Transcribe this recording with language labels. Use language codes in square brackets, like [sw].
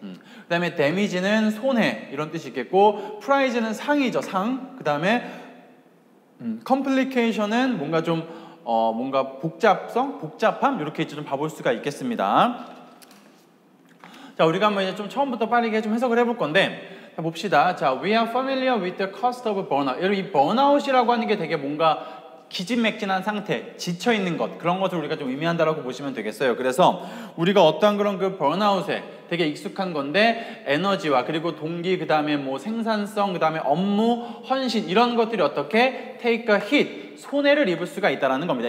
[ko] 그 다음에 damage는 손해 이런 뜻이 있겠고, price는 상이죠. 상. 그 다음에 complication은 뭔가 좀 뭔가 복잡함 이렇게 이제 좀 봐볼 수가 있겠습니다. 자, 우리가 한번 이제 좀 처음부터 빠르게 좀 해석을 해볼 건데, 자, 봅시다. [en] 자, we are familiar with the cost of burnout. [ko] 여러분, 이 burnout이라고 하는 게 되게 뭔가 기진맥진한 상태, 지쳐있는 것, 그런 것을 우리가 좀 의미한다라고 보시면 되겠어요. 그래서 우리가 어떠한 그런 그 burnout에 되게 익숙한 건데, 에너지와 그리고 동기, 그 다음에 뭐 생산성, 그 다음에 업무, 헌신, 이런 것들이 어떻게 [en] take a hit, [ko] 손해를 입을 수가 있다는 겁니다.